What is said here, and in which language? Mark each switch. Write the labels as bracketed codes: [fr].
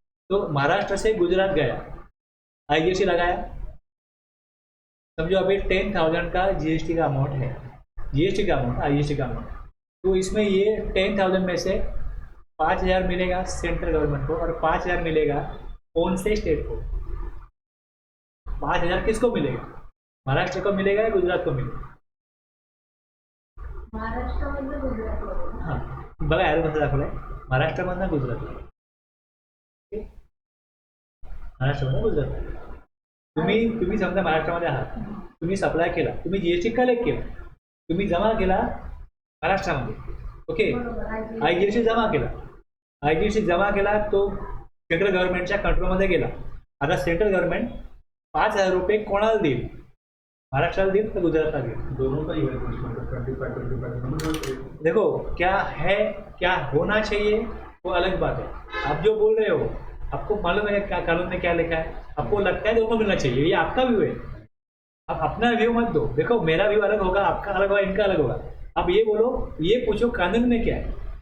[hi] तो महाराष्ट्र से गुजरात गया, आईजीएसटी लगाया, समझो अभी 10,000 का जीएसटी का अमाउंट है, जीएसटी का अमाउंट, आईजीएसटी का अमाउंट, तो इसमें ये 10,000 में से 5,000 मिलेगा सेंट्रल गवर्नमेंट को और 5,000 मिलेगा कौन से स्टेट को? 5,000 किसको मिलेगा? महाराष्ट्र को मिलेगा या गुजरात को मिलेगा? [mr] महाराष्ट्रामधलं गुजरात हां, बघा ॲरो कसं दाखवलं आहे, महाराष्ट्रामधनं गुजरातला, महाराष्ट्रामधनं गुजरात. तुम्ही समजा महाराष्ट्रामध्ये आहात, तुम्ही सप्लाय केला, तुम्ही जीएसटी कलेक्ट केला, तुम्ही जमा केला महाराष्ट्रामध्ये, ओके, आयजीएसटी जमा केला, आयजीएसटी जमा केला तो सेंट्रल गव्हर्नमेंटच्या कंट्रोलमध्ये गेला. आता सेंट्रल गव्हर्नमेंट 5,000 रुपये कोणाला देईल? महाराष्ट्राला देईल तर गुजरातला देईल? [hi] दोनों का ही है, 25-25 देखो क्या है, क्या होना चाहिए वो अलग बात है. आप जो बोल रहे हो आपको मालूम है क्या कानून में क्या लिखा है, आपको लगता है दोनों मिलना चाहिए, ये आपका व्यू है. आप अपना व्यू मत दो. देखो मेरा व्यू अलग होगा, आपका अलग होगा, इनका अलग होगा. आप ये बोलो, ये पूछो कानून में क्या है.